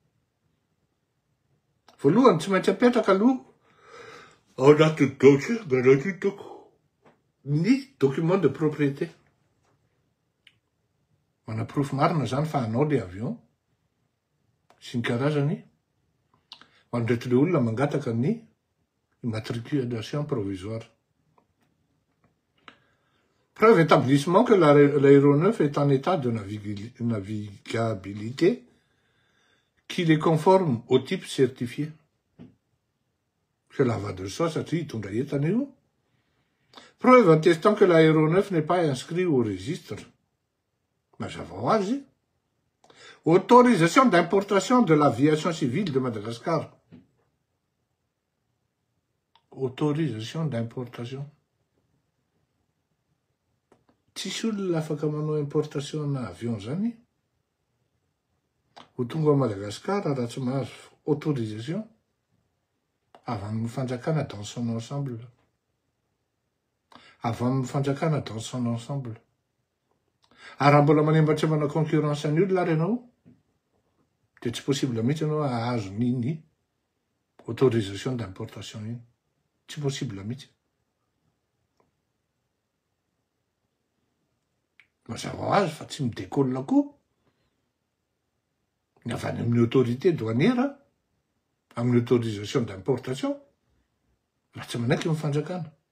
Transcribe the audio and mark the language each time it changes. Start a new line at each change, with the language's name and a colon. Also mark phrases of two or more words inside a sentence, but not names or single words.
Malagasy: Voalohany tsy maintsy apetraka aloha ao anatin'ny
French: dossier garantie
Malagasy: ny
French: document de propriété.
Malagasy: Manaprofo marina zany fa anao le avion sy ny karazany ho andreto le olona mangataka ny
French: immatriculation provisoire. Preuve établissement que l'aéronef est en état de navigabilité qu'il est conforme au type certifié. C'est la va de soi,
Malagasy: satria hitondra entana io.
French: Preuve attestant que l'aéronef n'est pas inscrit au registre.
Malagasy: Mazava ho azy.
French: Autorisation d'importation de l'aviation civile de Madagascar. Autorisation d'importation.
Malagasy: Tsisy olona afaka manao importation na avion zany ho tonga ao Madagascar raha tsy mahazo autorisation avy amin'ny fanjakana
French: dans son ensemble.
Malagasy: Avy amin'ny fanjakana
French: dans son ensemble.
Malagasy: Ary raha mbola manembatra manao concurrence ny olona ary ianao dia tsy possible mihitsy ianao ahazo ny
French: autorisation d'importation
Malagasy: iny. Tsy possible mihitsy. Mazava ho azy fa tsy midécolle koa ny avy any amin'ny
French: autorité douanière
Malagasy: amin'ny
French: autorisation d'importation
Malagasy: raha tsy manaiky ny fanjakana.